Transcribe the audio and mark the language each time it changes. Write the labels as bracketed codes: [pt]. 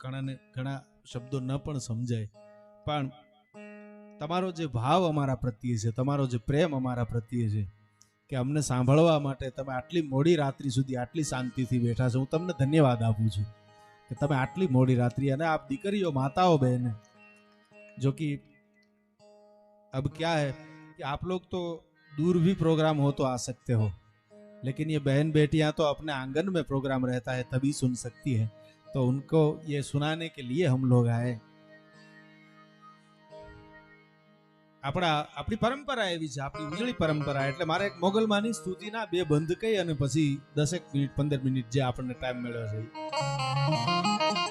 [gu] ઘણા શબ્દો ન પણ સમજાય, પણ તમારો જે ભાવ અમારા પ્રત્યે છે, તમારો જે પ્રેમ અમારા પ્રત્યે છે કે અમને સાંભળવા માટે તમે આટલી મોડી રાત્રિ સુધી આટલી શાંતિથી બેઠા છો, હું તમને ધન્યવાદ આપું છું કે તમે આટલી મોડી રાત્રિ. અને આપ દીકરીઓ, માતાઓ, બહેને, [hi] जो कि अब क्या है कि आप लोग तो दूर भी प्रोग्राम हो तो आ सकते हो, लेकिन ये बहन बेटियां तो अपने आंगन में प्रोग्राम रहता है तभी सुन सकती है, तो उनको ये सुनाने के लिए हम लोग आए. [gu] આપણી પરંપરા એવી છે, આપણી ઉજળી પરંપરા. એટલે મારે એક મોગલમાની સ્તુતિના બે બંધ કહી અને પછી 10 મિનિટ 15 મિનિટ જે આપણને ટાઈમ મળ્યો છે